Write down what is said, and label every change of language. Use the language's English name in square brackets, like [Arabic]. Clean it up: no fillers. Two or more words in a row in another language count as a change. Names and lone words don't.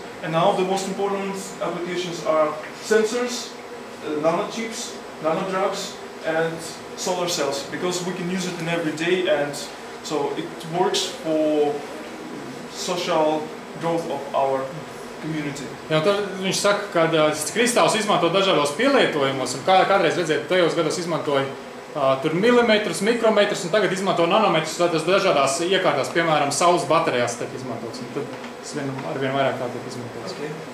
[English] And now the most important applications are sensors, nanochips, nanodrugs, and solar cells, because we can use it in every day, and so it works for social growth of our community. [Latvian] Jā, tad viņš saka, ka kristāls izmanto dažādos pielietojumos, un kādreiz redzēt, tajos gados izmantoja tur milimetrus, mikrometrus, un tagad izmanto nanometrus, tas dažādās iekārtās, piemēram, saules baterijās tiek izmantots, un tad tas arvien vairāk tā tiek izmantots.